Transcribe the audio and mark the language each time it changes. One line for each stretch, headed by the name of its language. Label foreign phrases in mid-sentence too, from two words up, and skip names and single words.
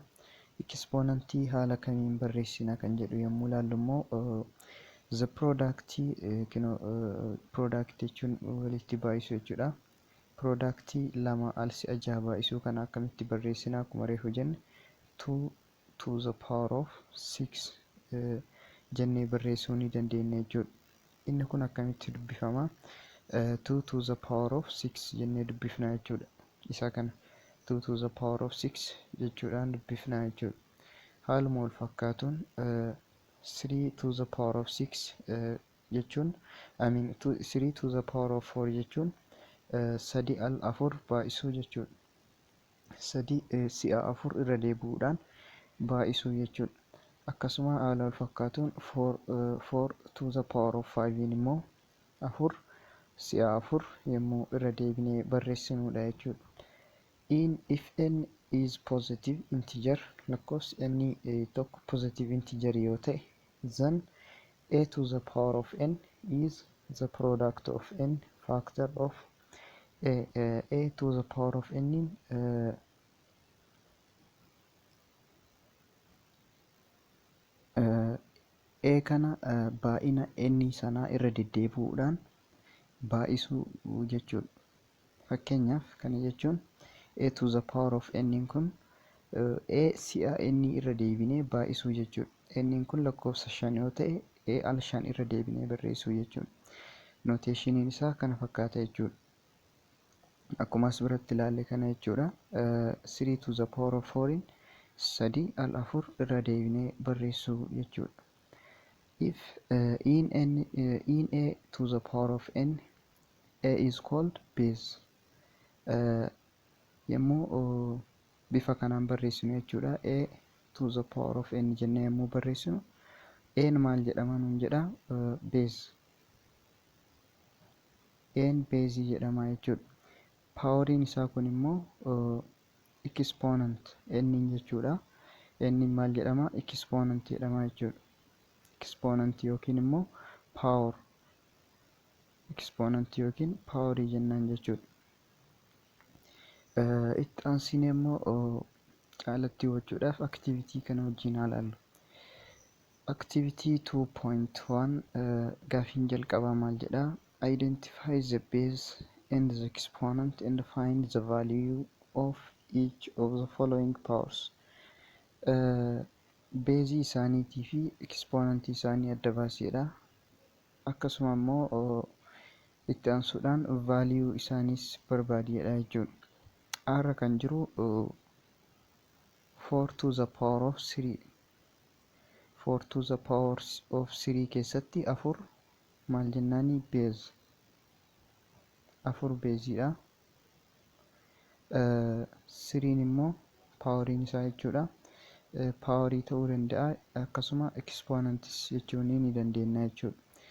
Oromo: Exponentii haala kamiin barreessina kan jedhu yommuu ilaallu immoo
English: the product
Oromo: jechuun walitti baay'isu jechuudha. Productii 2 al si'a 6 baay'isuu kana akkamitti barreessina? Akkuma reefu jenne 2
English: to the power of 6
Oromo: jennee barreessuu ni dandeenya jechuudha. Inni kun akkamitti dubbifama? 2
English: to the power of 6
Oromo: jennee dubbifna jechuudha. Isa kana 2
English: to the power of 6
Oromo: jechuudhaan dubbifna jechuudha. Haaluma wal fakkaatuun 3
English: to the power of 6
Oromo: jechuun 3
English: to the power of 4
Oromo: jechuun 3 al 4 baay'isuu jechuudha. 3 si'a 4 irra deebi'uudhaan baay'isuu jechuudha. Akkasuma haala wal fakkaatuun 4
English: to the power of 5
Oromo: immoo 4 si'a 4 yommuu irra deebinee barreessinudha jechuudha.
English: If n is positive integer,
Oromo: lakkoofsi n tokko
English: positive integer
Oromo: yoo ta'e,
English: then a to the power of n is the product of n factor of a to the power of n
Oromo: a kana baay'ina n sanaa irra deddeebi'uudhaan baay'isuu jechuudha. Fakkeenyaaf kana jechuun a
English: to the power of n
Oromo: kun a si'a n irra deebinee baay'isuu jechuudha. N kun lakkoofsa 5 yoo ta'e a al 5 irra deebinee barreessuu jechuudha. nooteshiniin isaa kana fakkaata jechuudha. Akkuma as biratti ilaalle kana jechuudha. 3
English: to the power of 4
Oromo: 3 al 4 irra deebinee barreessuu jechuudha.
English: If in a to the power of n, a is called base.
Oromo: Yommuu bifa kanaan barreessinu jechuudha. A
English: to the power of n
Oromo: jennee yommuu barreessinu n maal jedhama nuun jedha? Base. N base jedhama jechuudha. Poweriin isaa kun immoo exponent n jechuudha. N maal jedhama? Exponent jedhama jechuudha. Exponent yookiin immoo power. Exponent yookiin powerii jennaan jechuudha. Itti aansinee immoo caalatti hubachuudhaaf activity kana wajjin haa ilaallu. Activity 2.1 gaafiin jalqabaa maal jedha?
English: Identify the base and the exponent and find the value of each of the following powers.
Oromo: Beezii isaaniitii fi exponentii isaanii adda baaseedha. Akkasuma immoo itti aansuudhaan value isaaniis barbaadiyedha jechuudha. R kan jiru 4
English: to the power of 3.
Oromo: 4
English: to the power of 3
Oromo: keessatti 4 maal jennaani? Base. 4 beeziidha. 3 immoo poweriin isaa jechuudha. Powerii ta'uu danda'a, akkasuma exponents jechuun ni dandeenya jechuudha.